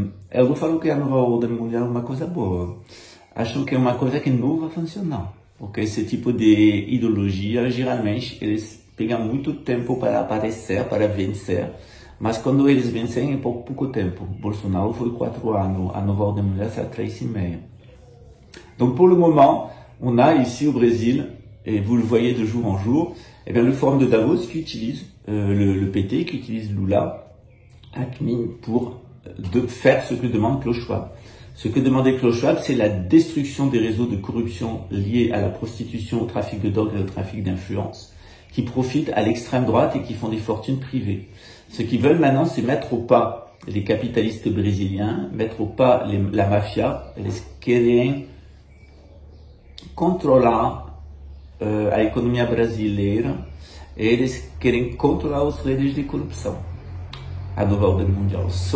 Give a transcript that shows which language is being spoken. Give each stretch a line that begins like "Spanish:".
Portuguese: Eu não falo que a nova ordem mundial é uma coisa boa. Acho que é uma coisa que não vai funcionar. Porque esse tipo de ideologia, geralmente, eles pegam muito tempo para aparecer, para vencer. Mas quando eles vencem, é por pouco tempo. Bolsonaro foi 4 anos, a nova ordem mundial
French: c'est 3,5. Donc pour le moment, on a ici au Brésil, et vous le voyez de jour en jour, eh bien, le Forum de Davos qui utilise le PT, qui utilise Lula, ACMI, pour faire ce que demande Klaus Schwab. Ce que demandait Klaus Schwab, c'est la destruction des réseaux de corruption liés à la prostitution, au trafic de drogue et au trafic d'influence, qui profitent à l'extrême droite et qui font des fortunes privées. Ce qu'ils veulent maintenant, c'est mettre au pas les capitalistes brésiliens, mettre au pas la mafia.
Portuguese: Eles querem controlar a economia brasileira, eles querem controlar os redes de corrupção, a nova ordem mundial.